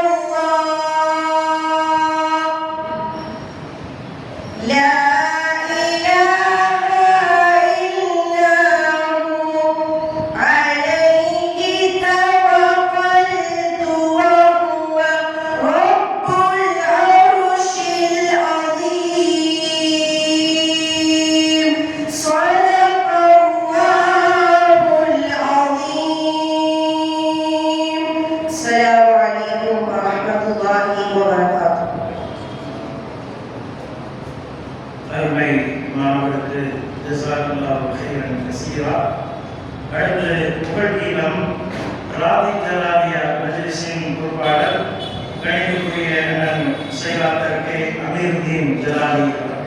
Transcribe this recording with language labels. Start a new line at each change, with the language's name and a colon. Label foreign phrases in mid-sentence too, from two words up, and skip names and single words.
Arabic: الله لا إله إلا هو عليه توكلت وهو رب العرش العظيم صدق الله العظيم. السلام عليكم ورحمة الله وبركاته.
Tamil: அருமை மாணவர்களுக்கு
Arabic: جزاك الله خيرا كثيرا.
Tamil: அடுத்து புகழ்கீதம் ராதி ஜலாலியா மஜ்லிஸின் பொறுப்பாளர் கணிதக்குரிய அண்ணன் செயலாளர் கே அமீருதீன் ஜலாலி அவர்கள்.